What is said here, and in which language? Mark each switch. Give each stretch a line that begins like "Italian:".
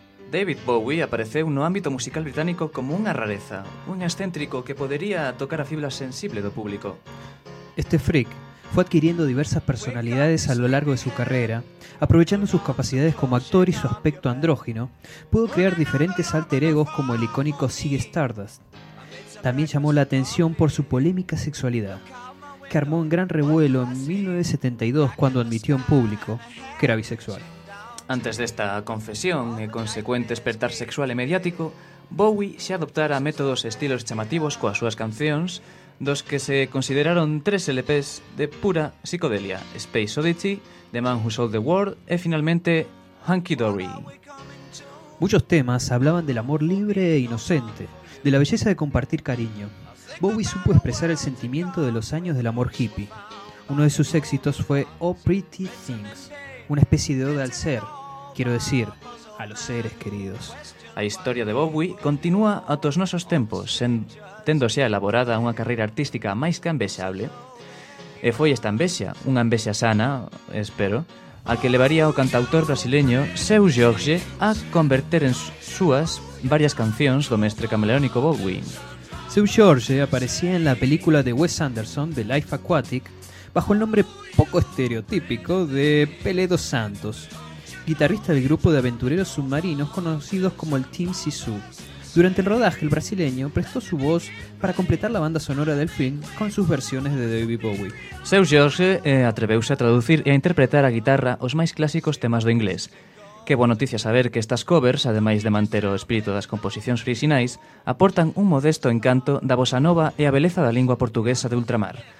Galician: David Bowie apareceu no ámbito musical británico como unha rareza, un excéntrico que podería tocar a fibra sensible do público.
Spanish: Este freak fue adquiriendo diversas personalidades a lo largo de su carrera, aprovechando sus capacidades como actor y su aspecto andrógino, pudo crear diferentes alter egos como el icónico Ziggy Stardust. También llamó la atención por su polémica sexualidad, que armó un gran revuelo en 1972 cuando admitió en público que era bisexual. Antes de esta confesión y consecuente despertar sexual y mediático, Bowie se adoptara métodos y estilos
Galician: chamativos coas súas cancións,
Spanish: dos que se consideraron tres LPs de pura psicodelia: Space Oddity, The Man Who Sold the World e finalmente Hunky Dory. Muchos temas hablaban del amor libre e inocente, de la belleza de compartir cariño. Bowie supo expresar el sentimiento de los años del amor hippie. Uno de sus éxitos fue Oh Pretty Things, una especie de ode al ser, quiero decir, a los seres queridos.
Galician: A historia de Bowie continúa a tos nosos tempos, tendose elaborada unha carreira artística máis que envexable. E foi esta envexa, unha envexa sana, espero, a que levaría o cantautor brasileño Seu Jorge a converter en súas varias cancións do mestre camaleónico Bowie.
Spanish: Seu Jorge aparecía en la película de Wes Anderson, The Life Aquatic, bajo el nombre poco estereotípico de Pelé dos Santos, guitarrista del grupo de aventureros submarinos conocidos como el Team Sisu. Durante el rodaje, el brasileño prestó su voz para completar la banda sonora del film con sus versiones de David Bowie.
Galician: Seu Jorge atreveuse a traducir e a interpretar a guitarra os máis clásicos temas do inglés. Qué boa noticia saber que estas covers, ademais de manter o espírito das composicións orixinais, aportan un modesto encanto da bossa nova e a beleza da lingua portuguesa de ultramar.